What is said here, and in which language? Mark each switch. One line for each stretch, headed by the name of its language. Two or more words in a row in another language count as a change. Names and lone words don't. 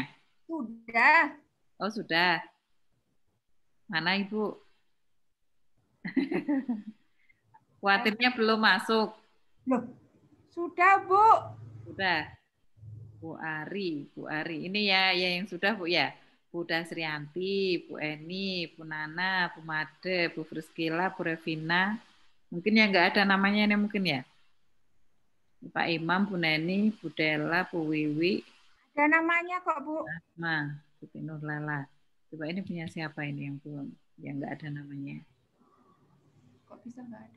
Indonesian: Sudah. Oh, sudah. Mana Ibu? Khawatirnya belum masuk. Loh, sudah Bu. Sudah. Bu Ari. Ini ya yang sudah Bu ya. Bu Dasrianti, Bu Eni, Bu Nana, Bu Made, Bu Friskila, Bu Revina. Mungkin yang nggak ada namanya ini mungkin ya. Pak Imam, Bu Neni, Bu Dela, Bu Wiwi. Ada namanya kok Bu. Nah, Bu Nur Lala. Coba ini punya siapa ini yang belum, yang nggak ada namanya? Kok bisa nggak ada?